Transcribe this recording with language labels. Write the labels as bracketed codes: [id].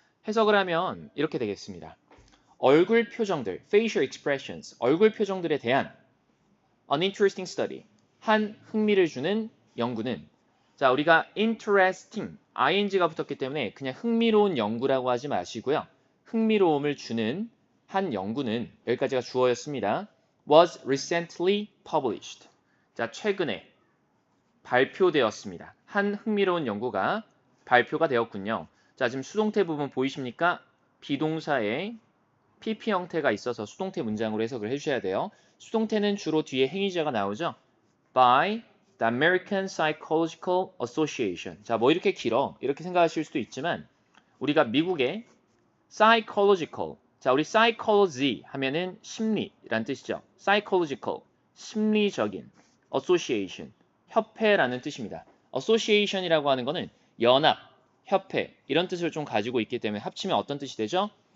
[ko] 해석을 하면 이렇게 되겠습니다. 얼굴 표정들, [en] facial expressions, [ko] 얼굴 표정들에 대한 [en] an interesting study, [ko] 한 흥미를 주는 연구는 자, 우리가 interesting, ing가 붙었기 때문에 그냥 흥미로운 연구라고 하지 마시고요. 흥미로움을 주는 한 연구는 여기까지가 주어였습니다. [en] was recently published. [ko] 자, 최근에 발표되었습니다. 한 흥미로운 연구가 발표가 되었군요. 자, 지금 수동태 부분 보이십니까? 비동사에 PP 형태가 있어서 수동태 문장으로 해석을 해주셔야 돼요. 수동태는 주로 뒤에 행위자가 나오죠. [en] By the American Psychological Association. [ko] 자, 뭐 이렇게 길어. 이렇게 생각하실 수도 있지만 우리가 미국의 psychological. 자, 우리 psychology 하면은 심리란 뜻이죠. psychological. 심리적인 association. 협회라는 뜻입니다. association이라고 하는 거는 연합, 협회 이런 뜻을 좀 가지고 있기 때문에 합치면 어떤 뜻이 되죠?